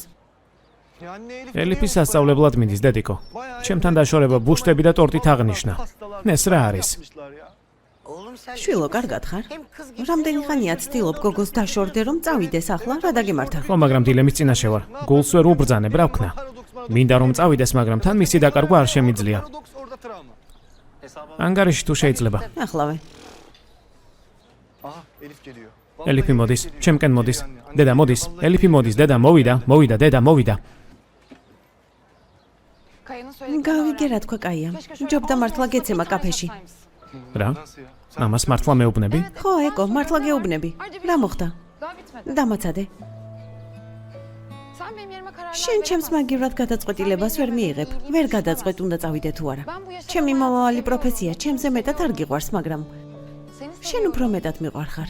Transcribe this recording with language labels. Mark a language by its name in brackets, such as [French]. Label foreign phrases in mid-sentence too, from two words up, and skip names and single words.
[Turkish] Ya anne Elif. [Georgian] ელიფი სასწავლებლად მიდის, დედიკო. ჩემთან დაშორება ბუშტები და ტორტით აღნიშნა. ეს რა არის? შვილო, კარგად ხარ? რამდენი ხანია ცდილობ გოგოს დაშორდე რომ წავიდეს ახლა, რა დაგემართა? ხო, მაგრამ დილემის წინაშე ვარ. გულს ვერ უბრძანებ, რა ვქნა? მინდა რომ წავიდეს, მაგრამ თან მისი დაკარგვა არ შემიძლია. [Turkish] Paradoks orada travma. [Georgian] ანგარიში თუ შეიძლება. ახლავე. [Turkish] Aha Elif geliyor. [Georgian] ელიფი მოდის, ჩემკენ მოდის. დედა მოდის, ელიფი მოდის, დედა მოვიდა, დედა მოვიდა. გავიგე რა თქვა კაია. ჯობდა მართლა გეცემა კაფეში. რა? [Turkish] Nasıl ya? [Georgian] მამას მართლა მეუბნები? ხო, ეკო, მართლა გეუბნები. რა მოხდა? დამაცადე. შენ ჩემს მაგივრად გადაწყვეტილებას ვერ მიიღებ. ვერ გადაწყვეტ უნდა წავიდე თუ არა. ჩემი მომავალი პროფესია ჩემზე მეტად არ გიყვარს, მაგრამ შენ უფრო მეტად მიყვარხარ.